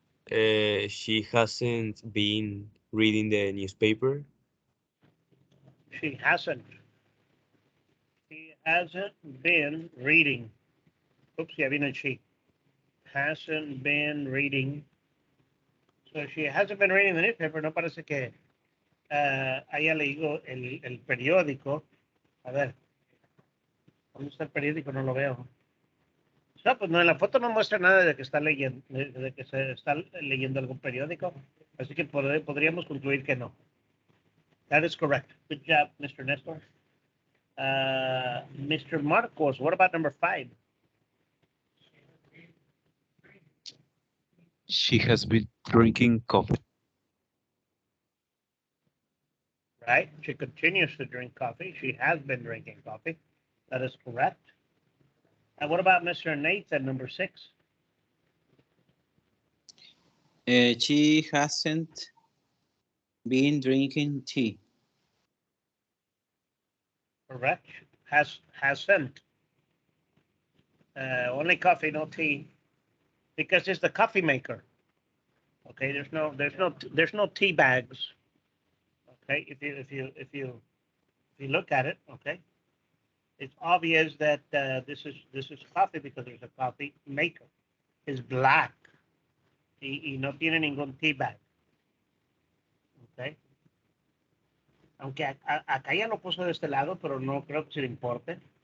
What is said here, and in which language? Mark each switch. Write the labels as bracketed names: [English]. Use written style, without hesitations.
[English] She hasn't been reading the newspaper. She hasn't. She hasn't been reading. Oops, [Spanish] ya vino el [English] she. Hasn't been reading. So she hasn't been reading the newspaper. [Spanish] No parece que haya leído el periódico. A ver. ¿Dónde está el periódico? No lo veo. No, pues no, en la foto no muestra nada de que está leyendo, de que se está leyendo algún periódico. Así que podríamos concluir que no. [English] That is correct. Good job, Mr. Nestor. Mr. Marcos, what about number 5? She has been drinking coffee. Right? She continues to drink coffee. She has been drinking coffee. That is correct. And what about Mr. Nathan, number 6? She hasn't been drinking tea. Correct. Hasn't. Only coffee, no tea, because it's the coffee maker. Okay, there's no tea bags. Okay, if you look at it, okay, it's obvious that this is coffee because there's a coffee maker. It's black. [Spanish] Y no tiene ningún tea bag. [English] Okay. [Spanish] Aunque acá ya lo puso de este lado, pero no creo que se le importe.